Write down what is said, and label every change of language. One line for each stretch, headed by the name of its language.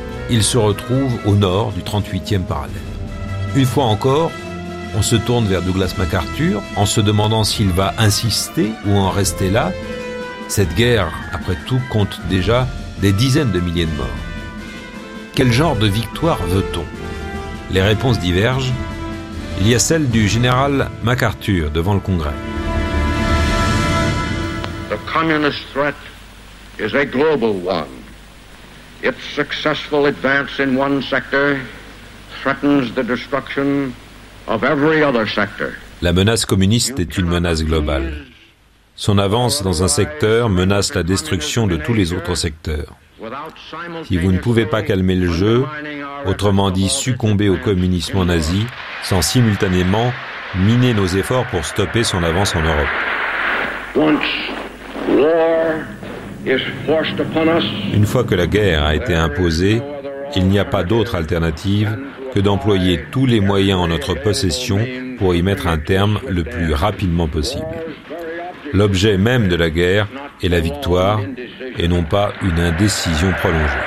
French: Il se retrouve au nord du 38e parallèle. Une fois encore, on se tourne vers Douglas MacArthur en se demandant s'il va insister ou en rester là. Cette guerre, après tout, compte déjà des dizaines de milliers de morts. Quel genre de victoire veut-on ? Les réponses divergent. Il y a celle du général MacArthur devant le Congrès.
English: The communist threat is a global one. Its successful advance in one sector threatens the destruction of every other sector.
French: La menace communiste est une menace globale. Son avance dans un secteur menace la destruction de tous les autres secteurs. Si vous ne pouvez pas calmer le jeu, autrement dit succomber au communisme nazi, sans simultanément miner nos efforts pour stopper son avance en Europe.
English: Once war is forced upon us.
French: Une fois que la guerre a été imposée, il n'y a pas d'autre alternative que d'employer tous les moyens en notre possession pour y mettre un terme le plus rapidement possible. L'objet même de la guerre est la victoire et non pas une indécision prolongée.